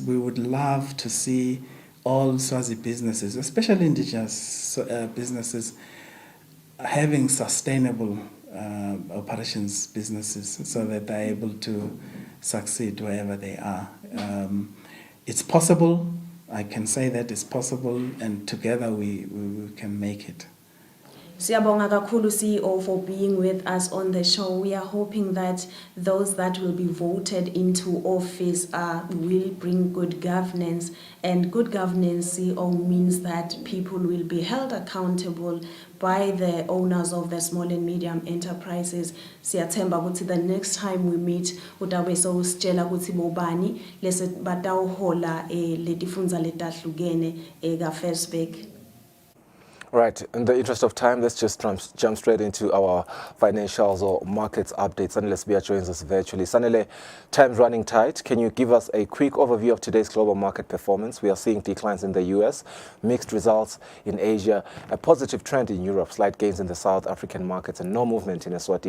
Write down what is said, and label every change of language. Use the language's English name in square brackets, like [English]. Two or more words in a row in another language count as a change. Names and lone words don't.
[English] We would love to see all Swazi businesses, especially indigenous businesses, having sustainable operations businesses so that they're able to succeed wherever they are. It's possible. I can say that it's possible, and together we can make it. [Swati] Siyabonga kakhulu, [English] CEO, for being with us on the show. We are hoping that those that will be voted into office will bring good governance. And good governance, CEO, means that people will be held accountable by the owners of the small and medium enterprises. [Swati] Siyathemba ukuthi [English] the next time we meet, [Swati] utabe sewusitshela ukuthi bobani lese batawuhola le tifundza letahlukene ka FESBC. [English] Right, in the interest of time, let's just jump straight into our financials or markets updates. Sanele Sbia joins us virtually. Sanele, time's running tight. Can you give us a quick overview of today's global market performance? We are seeing declines in the US, mixed results in Asia, a positive trend in Europe, slight gains in the South African markets, and no movement in Eswatini.